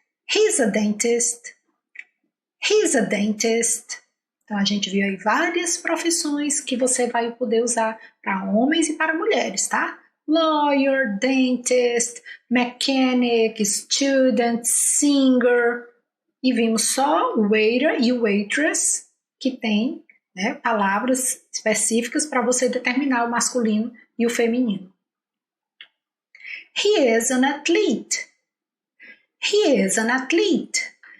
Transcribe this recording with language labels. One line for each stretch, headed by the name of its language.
English: He's a dentist. He's a dentist.
Portuguese: Então, a gente viu aí várias profissões que você vai poder usar para homens e para mulheres, tá?
English: Lawyer, dentist, mechanic, student, singer.
Portuguese: E vimos só waiter e waitress, que tem, né, palavras específicas para você determinar o masculino e o feminino.
English: He is an athlete. He is an athlete.